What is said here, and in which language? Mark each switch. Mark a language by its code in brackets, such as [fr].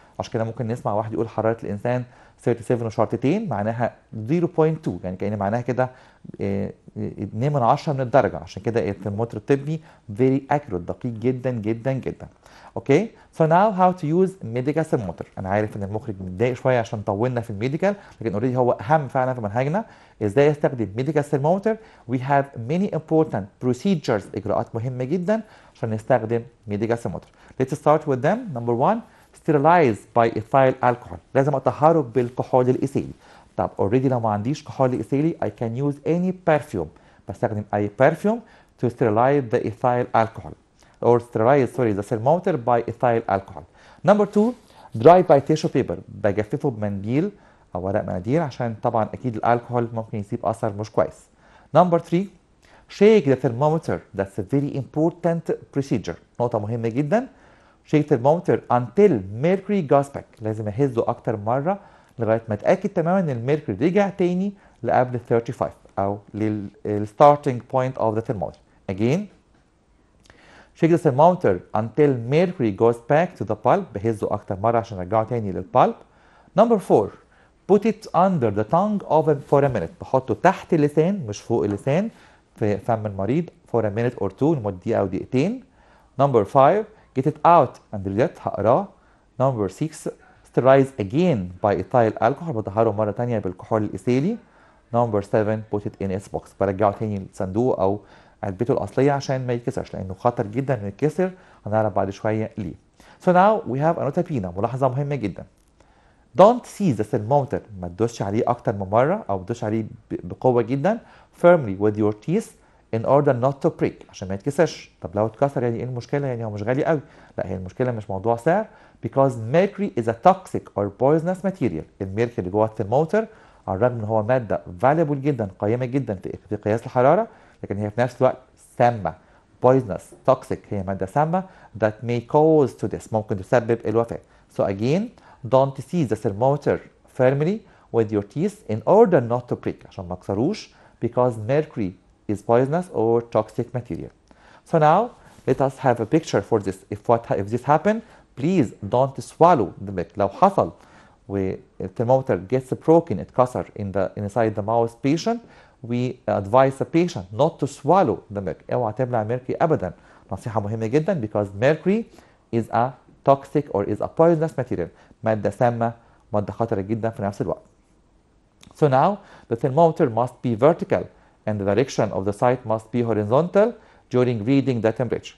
[ar] عشان كده ممكن نسمع واحد يقول حراره الانسان 37 وشرطتين، معناها 0.2، يعني كأن معناها كده 2 من 10 من الدرجه. عشان كده الترمومتر الطبي [en] very accurate، [ar] دقيق جدا جدا جدا. [en] Okay so now how to use medical thermometer. [ar] انا عارف ان المخرج متضايق شويه عشان طولنا في الميديكال، لكن اوريدي هو اهم فعلا في منهجنا. ازاي استخدم [en] medical thermometer؟ we have many important procedures، [ar] اجراءات مهمه جدا عشان نستخدم [en] medical thermometer. Let's start with them. Number 1 sterilize by ethyl alcohol. [ar] لازم اطهره بالكحول الايثيلي. طب اوريدي لو ما عنديش كحول ايثيلي [en] I can use any perfume. [ar] بستخدم اي [en] perfume to sterilize the ethyl alcohol or sterilize the thermometer by ethyl alcohol. Number 2 dry by tissue paper. [ar] بجففه بمنديل او ورق مناديل عشان طبعا اكيد الالكحول ممكن يسيب اثر مش كويس. [en] Number 3 shake the thermometer. That's a very important procedure. [ar] نقطة مهمة جدا. [en] shake thermometer until mercury goes back. [ar] لازم اهزه اكتر مرة لغاية ما اتاكد تماما ان الميركوري رجع تاني لقبل 35 او [en] للستارتنج point of the [ar] thermometer. [en] Again shake the thermometer until mercury goes back to the pulp. [ar] بهزه اكتر مرة عشان ارجعه تاني للبالب. [en] Number 4 put it under the tongue for a minute. [ar] بحطه تحت اللسان مش فوق اللسان في فم المريض [en] for a minute or two [ar] لمدة دقيقة أو دقيقتين. [en] Number 5 get it out and read it. [ar] هقراه. [en] Number 6 sterilize again by ethyl alcohol. [ar] بطهره مرة تانية بالكحول الإيثيلي. [en] Number 7 put it in its box. [ar] برجعه تاني للصندوق أو علبته الأصلية عشان ما يتكسرش، لأنه خطر جدا إنه يتكسر. هنعرف بعد شوية ليه. [en] So now we have a nota bina، [ar] ملاحظة مهمة جدا. [en] Don't seize the thermometer، [ar] ما تدوسش عليه أكتر من مرة أو تدوسش عليه بقوة جدا [en] firmly with your teeth in order not to break، [ar] عشان ما يتكسرش. طب لو اتكسر يعني إيه المشكلة؟ يعني هو مش غالي قوي. لا، هي المشكلة مش موضوع سعر [en] because mercury is a toxic or poisonous material. [ar] الميركوري اللي جوه الثرمومتر على الرغم إن هو مادة valuable جدا، قيمة جدا في قياس الحرارة، لكن هي في نفس الوقت سامة. [en] poisonous toxic، [ar] هي مادة سامة [en] that may cause to this، [ar] ممكن تسبب الوفاة. [en] So again don't seize the thermometer firmly with your teeth in order not to break، [ar] عشان ما تكسروش [en] because mercury is poisonous or toxic material. So now let us have a picture for this. If this happen, please don't swallow the milk. [ar] لو حصل [en] والthermometer gets broken، [ar] اتكسر [en] inside the mouth patient، we advise the patient not to swallow the milk. [ar] اوعى تبلع mercury ابدا، نصيحة مهمة جدا [en] because mercury is a toxic or is a poisonous material، [ar] مادة سامة، مادة خطرة جدا في نفس الوقت. [en] So now the thermometer must be vertical and the direction of the sight must be horizontal during reading the temperature.